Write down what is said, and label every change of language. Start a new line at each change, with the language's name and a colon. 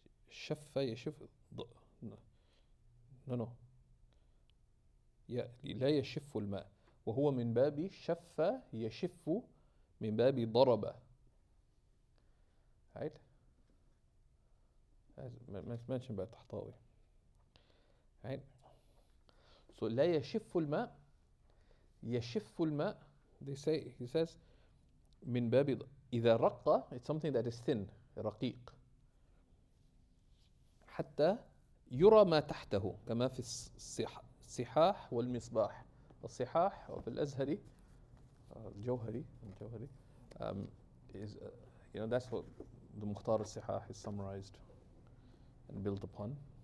Arabic: شف يشف نو لا يشف الماء، وهو من باب شف يشف، من باب ضرب.
English: Right? As mentioned by Tahtawi. Right?
Arabic: So لا يشف الماء. يشف الماء.
English: They say, he says,
Arabic: من باب إذا رق,
English: it's something that is thin,
Arabic: رقيق. حتى يرى ما تحته كما في الصحاح والمصباح. الصحاح وفي الأزهري الجوهري
English: is that's what the Mukhtar al-Sihah is summarized and built upon.